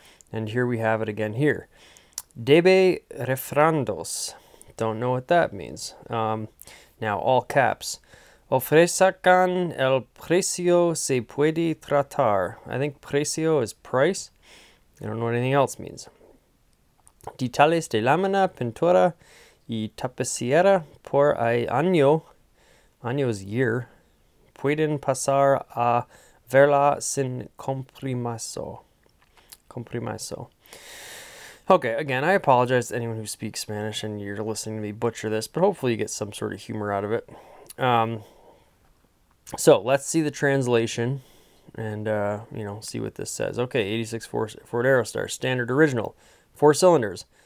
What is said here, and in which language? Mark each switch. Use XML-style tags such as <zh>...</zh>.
<en>And here we have it again here.</en> <es>Debe refrandos.</es> <en>Don't know what that means. Now all caps.</en> <es>Ofrezcan el precio se puede tratar.</es> <en>I think precio is price. I don't know what anything else means.</en> <es>Detalles de lámina, pintura y tapicería por año. Año</es> <en>is year.</en> <es>Pueden pasar a verla sin compromiso. Compromiso.</es> <en>Okay, again, I apologize to anyone who speaks Spanish and you're listening to me butcher this, but hopefully you get some sort of humor out of it. So let's see the translation and, you know, see what this says. Okay, 86 Ford Aerostar, standard original, 4 cylinders.</en>